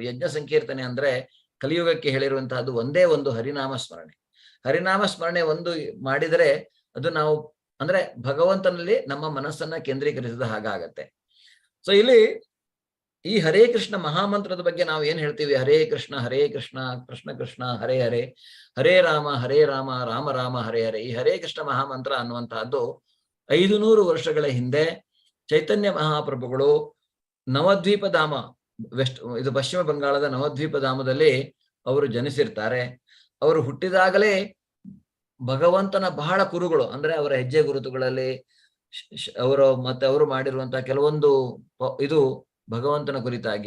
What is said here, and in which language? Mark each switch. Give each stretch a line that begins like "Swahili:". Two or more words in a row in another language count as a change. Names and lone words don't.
Kannada: ಯಜ್ಞ ಸಂಕೀರ್ತನೆ ಅಂದ್ರೆ ಕಲಿಯುಗಕ್ಕೆ ಹೇಳಿರುವಂತಹದ್ದು ಒಂದೇ ಒಂದು ಹರಿನಾಮ ಸ್ಮರಣೆ. ಹರಿನಾಮ ಸ್ಮರಣೆ ಒಂದು ಮಾಡಿದರೆ ಅದು ನಾವು ಅಂದ್ರೆ ಭಗವಂತನಲ್ಲಿ ನಮ್ಮ ಮನಸ್ಸನ್ನ ಕೇಂದ್ರೀಕರಿಸಿದ ಹಾಗಾಗತ್ತೆ. ಸೊ ಇಲ್ಲಿ ಈ ಹರೇ ಕೃಷ್ಣ ಮಹಾಮಂತ್ರದ ಬಗ್ಗೆ ನಾವು ಏನ್ ಹೇಳ್ತೀವಿ? ಹರೇ ಕೃಷ್ಣ ಕೃಷ್ಣ ಕೃಷ್ಣ ಹರೇ ಹರೇ, ಹರೇ ರಾಮ ರಾಮ ರಾಮ ಹರೇ ಹರೇ. ಈ ಹರೇ ಕೃಷ್ಣ ಮಹಾಮಂತ್ರ ಅನ್ನುವಂತಹದ್ದು 500 ವರ್ಷಗಳ ಹಿಂದೆ ಚೈತನ್ಯ ಮಹಾಪ್ರಭುಗಳು ನವದ್ವೀಪ ಧಾಮ, ಇದು ಪಶ್ಚಿಮ ಬಂಗಾಳದ ನವದ್ವೀಪ ಧಾಮದಲ್ಲಿ ಅವರು ಜನಿಸಿರ್ತಾರೆ. ಅವರು ಹುಟ್ಟಿದಾಗಲೇ ಭಗವಂತನ ಬಹಳ ಕುರುಗಳು ಅಂದ್ರೆ ಅವರ ಹೆಜ್ಜೆ ಗುರುತುಗಳಲ್ಲಿ ಅವರು ಮಾಡಿರುವಂತಹ ಕೆಲವೊಂದು ಇದು ಭಗವಂತನ ಕುರಿತಾಗಿ.